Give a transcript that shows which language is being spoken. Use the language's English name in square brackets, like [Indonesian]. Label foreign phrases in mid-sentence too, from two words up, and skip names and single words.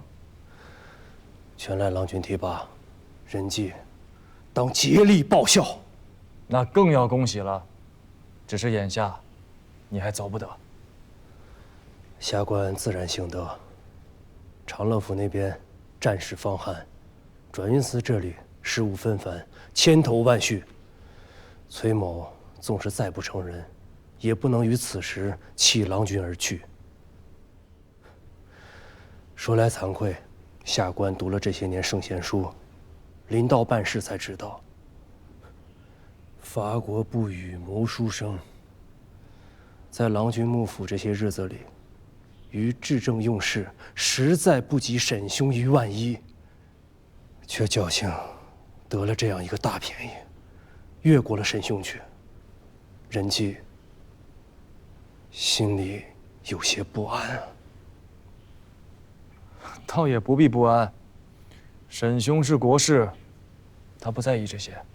[Chinese] 全赖郎君提拔，人纪当竭力报效。那更要恭喜了，只是眼下你还走不得。下官自然行得。长乐府那邊戰事方酣，轉運司這裡事務紛繁，千頭萬緒。崔某縱是再不成人，也不能於此時棄郎君而去。說來慚愧，下官讀了這些年聖賢書，臨到辦事才知道，伐國不與謀書生。在郎君幕府這些日子裡，於治政用事，實在不及沈兄於萬一，卻僥倖得了這樣一個大便宜，越過了沈兄去。人紀心裡有些不安啊。倒也不必不安，沈兄是國士，他不在意这些。